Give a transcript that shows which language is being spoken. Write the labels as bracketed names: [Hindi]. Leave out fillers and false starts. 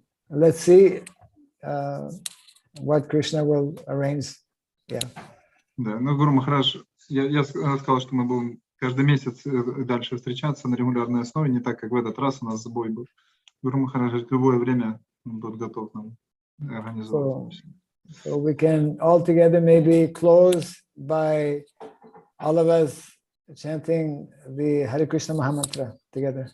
[English] Let's see what Krishna will arrange. Yeah. [Russian] Да, ну, Гуру Махарадж, я сказал, что мы будем каждый месяц дальше встречаться на регулярной основе, не так, как в этот раз у нас сбой был. Гуру Махарадж в любое время будет готов нам организовать. [English] So we can all together maybe close by all of us chanting the Hare Krishna Mahamantra together.